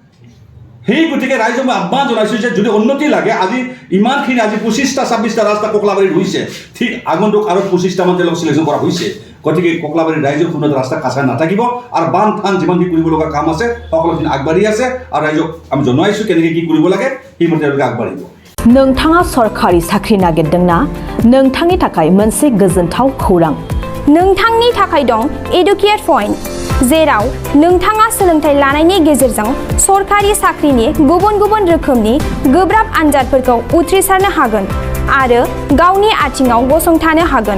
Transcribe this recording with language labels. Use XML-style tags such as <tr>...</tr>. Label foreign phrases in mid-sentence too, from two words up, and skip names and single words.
<as>সেই গতিকে ৰাইজক মই আহ্বান জনাইছোঁ যে যদি উন্নতি লাগে, আজি ইমানখিনি আজি 25টা 26টা ৰাস্তা ককলাবাৰীত হৈছে, ঠিক আগন্তুক আৰু 25টামান তেওঁলোকক চিলেকশ্যন কৰা হৈছে। গতিকে ককলাবাৰীৰ ৰাইজৰ কোনো ৰাস্তা কাঁচা নাথাকিব, আৰু বান থান যিমানখিনি কৰিব লগা কাম আছে সকলোখিনি আগবাঢ়ি আছে, আৰু ৰাইজক আমি জনাইছোঁ কেনেকৈ কি কৰিব লাগে, সেইমতে তেওঁলোকে আগবাঢ়িব।</as> <brx>नोंथाङा सरकारि साख्रि नागिरदोंना? नोंथांनि थाखाय मोनसे गोजोनथाव खौरां। नोंथांनि थाखाय दं एडुकेट पइन्ट, जेराव नोंथाङा सोलोंथाइ लानायनि गेजेरजों सरकारि साख्रिनि गुबुन गुबुन रोखोमनि गोब्राब आनजादफोरखौ उथ्रिसारनो हागोन आरो गावनि आथिङाव गसंथानो हागोन।</brx>